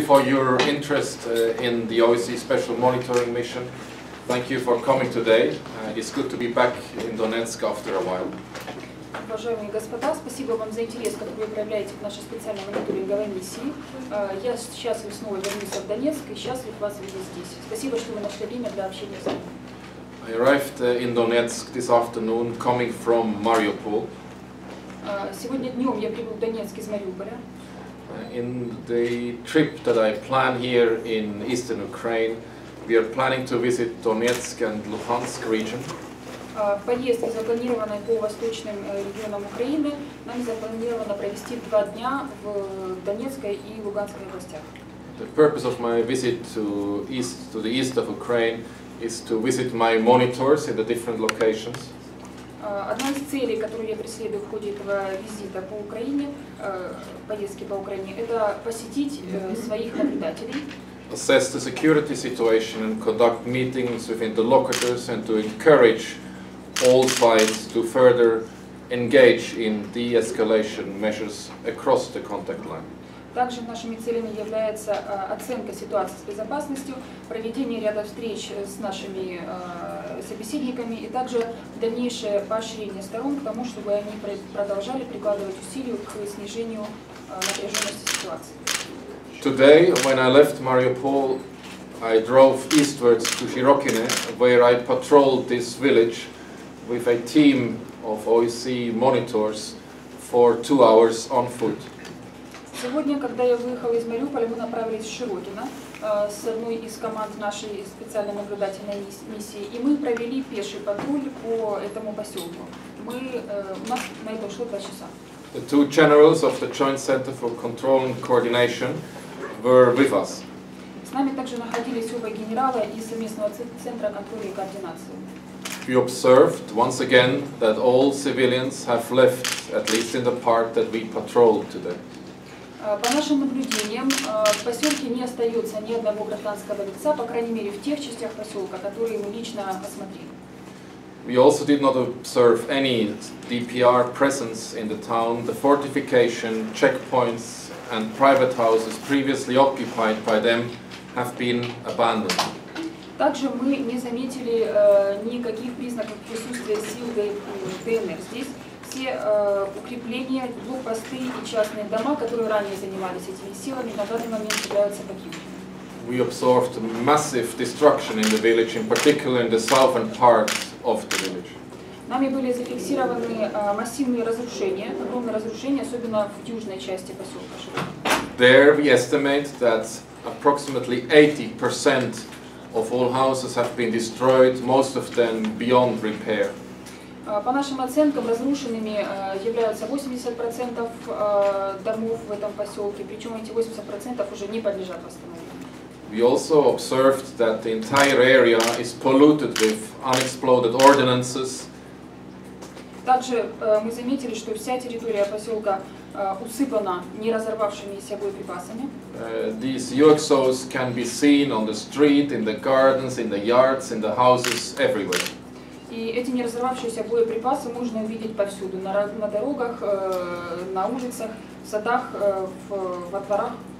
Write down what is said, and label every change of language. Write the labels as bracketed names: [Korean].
[English] for your interest in the OBSE Special Monitoring Mission. Thank you for coming today. It's good to be back in Donetsk after a while. [Russian] Уважаемые господа, спасибо вам за интерес, который вы проявляете в нашей специальной мониторинговой миссии. Я счастлив снова вернуться в Донецк и счастлив вас видеть здесь. Спасибо, что вы нашли время для общения с нами. [English] I arrived in Donetsk this afternoon, coming from Mariupol. [Russian] Сегодня днем я прибыл в Донецк из Мариуполя. [English] In the trip that I plan here in eastern Ukraine, we are planning to visit Donetsk and Luhansk region. [Russian] В поездке, запланированной по восточным регионам Украины, нам запланировано провести 2 дня в Донецкой и Луганской областях. [English] The purpose of my visit to the east of Ukraine is to visit my monitors in the different locations. [Russian] Одна из целей, которую я преследую в ходе этого визита по Украине, поездки по Украине, это посетить своих наблюдателей. [English] Assess the security situation and conduct meetings within the locators and to encourage all sides to further engage in de-escalation measures across the contact line. [Russian] Также нашими целями является оценка ситуации с безопасностью, проведение ряда встреч с нашими собеседниками и также дальнейшее поощрение сторон к тому, чтобы они продолжали прикладывать усилия к снижению напряженности ситуации. [English] Today, when I left Mariupol, I drove eastwards to Shirokine, where I patrolled this village with a team of OBSE monitors for 2 hours on foot. [Russian] Сегодня, когда я выехал из Мариуполя, мы направились в Широкино с одной из команд нашей специальной наблюдательной миссии, и мы провели пеший патруль по этому поселку. У нас на это ушло 2 часа. [English] The 2 generals of the Joint Center for Control and Coordination were with us. [Russian] С нами также находились оба генерала из совместного центра контроля и координации. [English] We observed once again that all civilians have left, at least in the part that we patrolled today. [Russian] По нашим наблюдениям, в поселке не остается ни одного гражданского лица, по крайней мере в тех частях поселка, которые мы лично осмотрели. [English] We also did not observe any DPR presence in the town. The fortification, checkpoints and private houses previously occupied by them have been abandoned. [Russian] Также мы не заметили никаких признаков присутствия сил ДНР здесь. Все укрепления, блокпосты и частные дома, которые ранее занимались этими силами, на данный момент являются покинутыми. [English] We observed massive destruction in the village, in particular in the southern part of the village. [Russian] Нами были зафиксированы массивные разрушения, огромные разрушения, особенно в южной части поселка. [English] There we estimate that approximately 80% of all houses have been destroyed, most of them beyond repair. [Russian] По нашим оценкам, разрушенными являются 80% домов в этом поселке, причем эти 80% уже не подлежат восстановлению. [English] We also observed that the entire area is polluted with unexploded ordnances. [Russian] Также мы заметили, что вся территория поселка усыпана не разорвавшимися боеприпасами. [English] These UXOs can be seen on the street, in the gardens, in the yards, in the houses, everywhere. [Russian] И эти не разорвавшиеся боеприпасы можно увидеть повсюду, на дорогах, на улицах, в садах, во дворах.